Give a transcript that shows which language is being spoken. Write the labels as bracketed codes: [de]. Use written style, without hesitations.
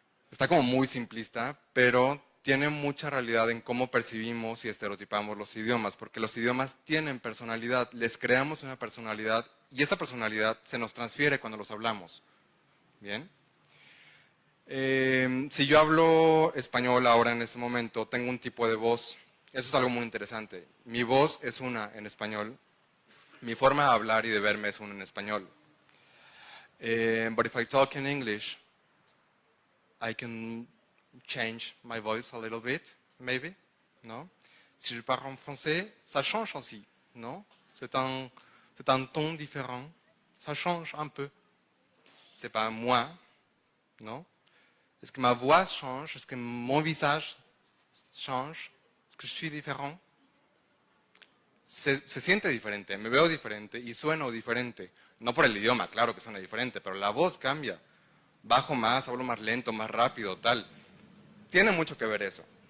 [es] Está como muy simplista, pero tiene mucha realidad en cómo percibimos y estereotipamos los idiomas, porque los idiomas tienen personalidad, les creamos una personalidad y esa personalidad se nos transfiere cuando los hablamos. ¿Bien? Si yo hablo español ahora en este momento, tengo un tipo de voz. Eso es algo muy interesante. Mi voz es una en español, mi forma de hablar y de verme es una en español. [en] But if I talk in English, I can change my voice a little bit, maybe, no? [fr] Si je parle en français, ça change aussi, non? C'est un ton différent. ça change un peu. C'est pas moi, non? Est-ce que ma voix change? Est-ce que mon visage change? Est-ce que je suis différent? [es] Se siente diferente, me veo diferente y sueno diferente. No por el idioma, claro que suena diferente, pero la voz cambia. Bajo más, hablo más lento, más rápido, tal. Tiene mucho que ver eso.